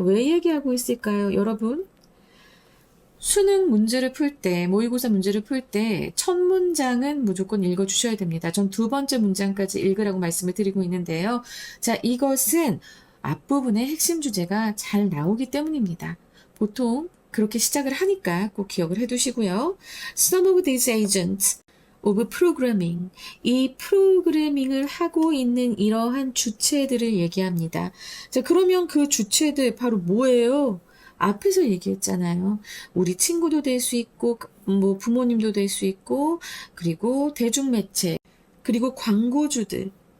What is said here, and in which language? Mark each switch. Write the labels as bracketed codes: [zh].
[ko] 왜 얘기하고 있을까요, 여러분? 수능 문제를 풀 때, 모의고사 문제를 풀 때, 첫 문장은 무조건 읽어주셔야 됩니다. 전 두 번째 문장까지 읽으라고 말씀을 드리고 있는데요. 자, 이것은 앞부분의 핵심 주제가 잘 나오기 때문입니다. 보통 그렇게 시작을 하니까 꼭 기억을 해두시고요. [en] Some of these agents of programming. [ko] 이 프로그래밍을 하고 있는 이러한 주체들을 얘기합니다. 자, 그러면 그 주체들 바로 뭐예요? 앞에서 얘기했잖아요. 우리 친구도 될 수 있고, 뭐 부모님도 될 수 있고, 그리고 대중매체, 그리고 광고주들.